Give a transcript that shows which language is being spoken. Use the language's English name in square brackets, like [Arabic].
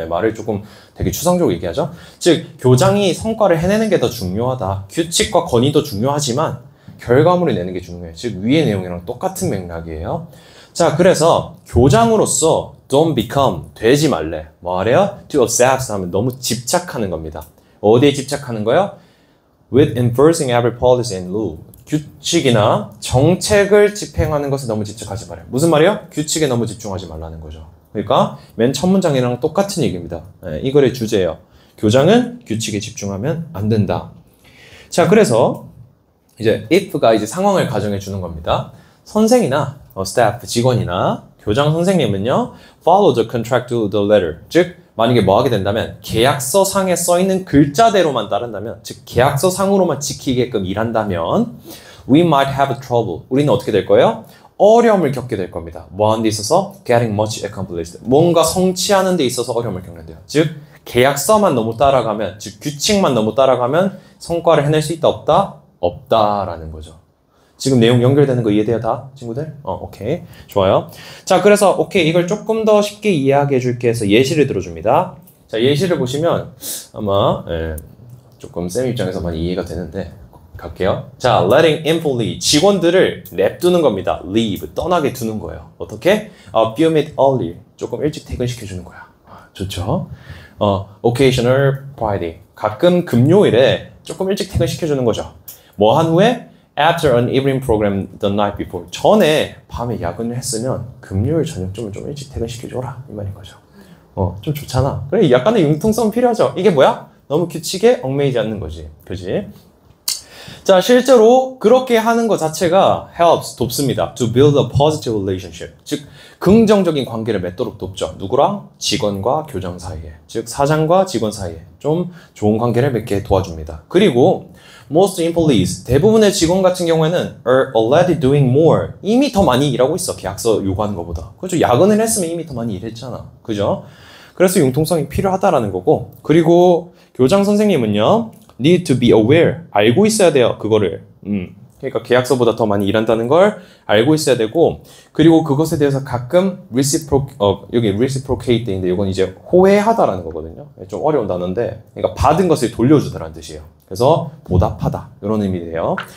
[Korean] 말을 조금 되게 추상적으로 얘기하죠. 즉 교장이 성과를 해내는 게 더 중요하다. 규칙과 권위도 중요하지만 결과물을 내는 게 중요해. 즉 위의 내용이랑 똑같은 맥락이에요. 자, 그래서 교장으로서 [English] don't become, [Korean] 되지 말래. 뭐 하래요? [English] to obsess [Korean] 하면 너무 집착하는 겁니다. 어디에 집착하는 거요? [English] with enforcing every policy and rule. [Korean] 규칙이나 정책을 집행하는 것에 너무 집착하지 말아요. 무슨 말이요? 규칙에 너무 집중하지 말라는 거죠. 그러니까 맨 첫 문장이랑 똑같은 얘기입니다. 네, 이 글의 주제예요. 교장은 규칙에 집중하면 안 된다. 자, 그래서 이제 if가 이제 상황을 가정해 주는 겁니다. 선생이나 staff 직원이나 교장 선생님은요, [English] follow the contract to the letter. [Korean] 즉 만약에 뭐 하게 된다면 계약서 상에 써 있는 글자대로만 따른다면, 즉 계약서 상으로만 지키게끔 일한다면 [English] we might have trouble. [Korean] 우리는 어떻게 될 거예요? 어려움을 겪게 될 겁니다. 뭐 하는 데 있어서? [English] getting much accomplished. [Korean] 뭔가 성취하는 데 있어서 어려움을 겪는데요. 즉 계약서만 너무 따라가면, 즉 규칙만 너무 따라가면 성과를 해낼 수 있다 없다? 없다라는 거죠. 지금 내용 연결되는 거 이해돼요 다? 친구들? 오케이. 좋아요. 자, 그래서 오케이, 이걸 조금 더 쉽게 이해하게 해줄게 해서 예시를 들어줍니다. 자, 예시를 보시면 아마 조금 쌤 입장에서 많이 이해가 되는데 갈게요. 자, [English] letting employee, [Korean] 직원들을 냅두는 겁니다. leave, 떠나게 두는 거예요. 어떻게? [English] a few minutes early, [Korean] 조금 일찍 퇴근시켜주는 거야. 좋죠? [English] occasional Friday, [Korean] 가끔 금요일에 조금 일찍 퇴근시켜주는 거죠. 뭐 한 후에? [English] After an evening program the night before. [Korean] 전에 밤에 야근을 했으면 금요일 저녁쯤은 좀 일찍 퇴근시켜줘라. 이 말인 거죠. 좀 좋잖아. 그래, 약간의 융통성 필요하죠. 이게 뭐야? 너무 규칙에 얽매이지 않는 거지. 그지? 자, 실제로 그렇게 하는 것 자체가 helps, 돕습니다. [English] To build a positive relationship. [Korean] 즉, 긍정적인 관계를 맺도록 돕죠. 누구랑? 직원과 교장 사이에. 즉, 사장과 직원 사이에 좀 좋은 관계를 맺게 도와줍니다. [English] 그리고 most employees, [Korean] 대부분의 직원 같은 경우에는 [English] are already doing more. [Korean] 이미 더 많이 일하고 있어. 계약서 요구하는 것보다. 그렇죠. 야근을 했으면 이미 더 많이 일했잖아. 그죠? 그래서 융통성이 필요하다라는 거고. 그리고 교장 선생님은요, [English] need to be aware. [Korean] 알고 있어야 돼요. 그거를. 그러니까 계약서보다 더 많이 일한다는 걸 알고 있어야 되고, 그리고 그것에 대해서 가끔 여기 reciprocate 인데 이건 이제 호혜하다라는 거거든요. 좀 어려운 단어인데, 그러니까 받은 것을 돌려주다라는 뜻이에요. 그래서 보답하다 이런 의미예요.